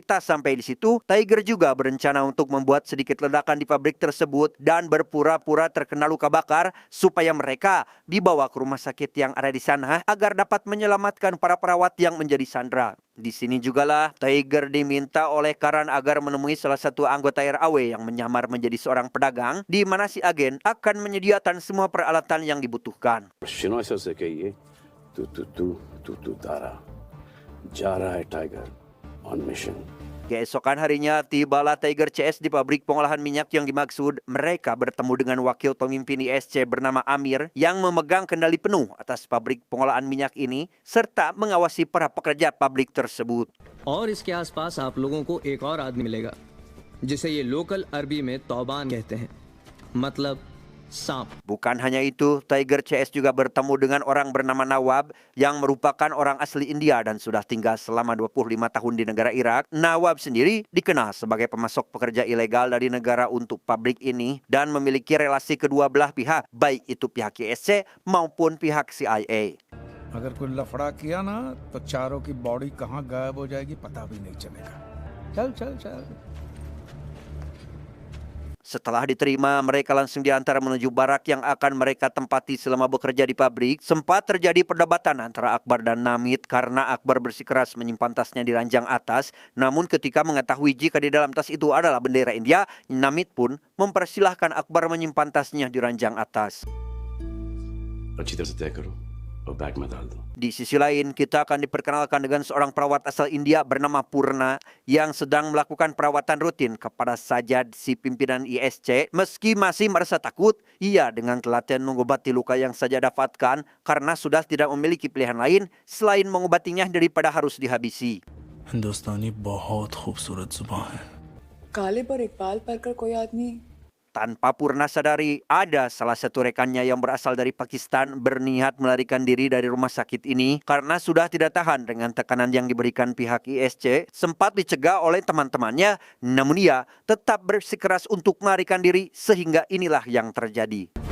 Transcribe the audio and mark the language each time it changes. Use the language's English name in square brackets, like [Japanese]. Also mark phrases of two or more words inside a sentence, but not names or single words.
[Indonesian] Tak sampai di situ, Tiger juga berencana untuk membuat sedikit ledakan di pabrik tersebut dan berpura-pura terkena luka bakar supaya mereka dibawa ke rumah sakit yang ada di sana agar dapat menyelamatkan para perawat yang menjadi sandera. Di sini jugalah Tiger diminta oleh Karan agar menemui salah satu anggota RAW yang menyamar menjadi seorang pedagang di mana si agen akan menyediakan semua peralatan yang dibutuhkan. [Hindi] शिनॉय सर से कहिए तू तारा जा रहा है [English] Tiger on mission [Indonesian] Keesokan harinya, tibalah Tiger CS di pabrik pengolahan minyak yang dimaksud. Mereka bertemu dengan wakil pemimpin ISC bernama Amir yang memegang kendali penuh atas pabrik pengolahan minyak ini serta mengawasi para pekerja pabrik tersebut. [Hindi] और इसके आसपास आप लोगों को एक और आदमी मिलेगा जिसे ये लोकल अरबी में तौबान कहते हैं मतलब सांप [Indonesian] Bukan hanya itu, Tiger CS juga bertemu dengan orang bernama Nawab yang merupakan orang asli India dan sudah tinggal selama 25 tahun di negara Irak. Nawab sendiri dikenal sebagai pemasok pekerja ilegal dari negara untuk pabrik ini dan memiliki relasi kedua belah pihak, baik itu pihak ISC maupun pihak CIA. [Hindi] अगर कोई लफड़ा किया ना तो चारों की बॉडी कहाँ गायब हो जाएगी पता भी नहीं चलेगा चल चल चल [Indonesian] Setelah diterima, mereka langsung diantar menuju barak yang akan mereka tempati selama bekerja di pabrik. Sempat terjadi perdebatan antara Akbar dan Namit karena Akbar bersikeras menyimpan tasnya di ranjang atas. Namun ketika mengetahui jika di dalam tas itu adalah bendera India, Namit pun mempersilahkan Akbar menyimpan tasnya di ranjang atas. [Hindi] अच्छी तरह से तय करो और बैग में डाल दो [Indonesian] Di sisi lain, kita akan diperkenalkan dengan seorang perawat asal India bernama Purna yang sedang melakukan perawatan rutin kepada Sajad, si pimpinan ISC. Meski masih merasa takut, ia dengan telaten mengobati luka yang Sajad dapatkan karena sudah tidak memiliki pilihan lain selain mengobatinya daripada harus dihabisi. [Hindi] हिंदुस्तानी बहुत खूबसूरत जुबान है काले पर इकबाल पढ़कर कोई आदमी [Indonesian] Tanpa Purna sadari, ada salah satu rekannya yang berasal dari Pakistan berniat melarikan diri dari rumah sakit ini karena sudah tidak tahan dengan tekanan yang diberikan pihak ISC, sempat dicegah oleh teman-temannya, namun ia tetap bersikeras untuk melarikan diri sehingga inilah yang terjadi.